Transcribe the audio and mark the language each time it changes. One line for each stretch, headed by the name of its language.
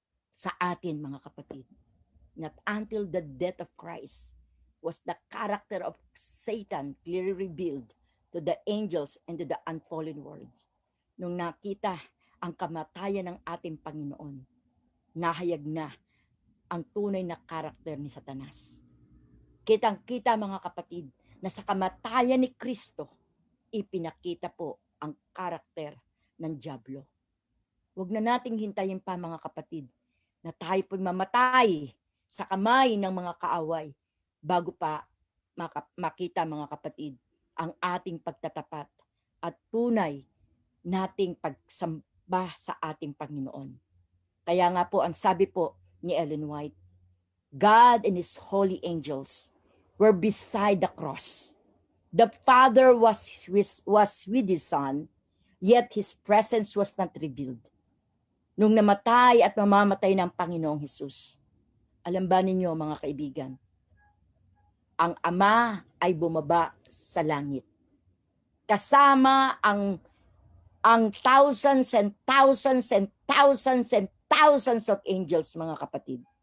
Filipino: Sa atin, mga kapatid,
English: not until the death of Christ was the character of Satan clearly revealed to the angels and to the unfallen worlds.
Filipino: Nung nakita ang kamatayan ng ating Panginoon, nahayag na ang tunay na karakter ni Satanas. Kitang-kita, mga kapatid, na sa kamatayan ni Kristo, ipinakita po ang karakter ng dyablo. Huwag na nating hintayin pa, mga kapatid, na tayo po'y mamatay sa kamay ng mga kaaway bago pa makita, mga kapatid, ang ating pagtatapat at tunay nating pagsamba sa ating Panginoon. Kaya nga po, ang sabi po ni
English: Ellen White, God and His holy angels were beside the cross. The Father was with His Son, yet His presence was not revealed.
Filipino: Nung namatay at mamamatay ng Panginoong Hesus, alam ba ninyo, mga kaibigan, ang Ama ay bumaba sa langit. Kasama ang
English: thousands and thousands and thousands and thousands of angels,
Filipino: mga kapatid.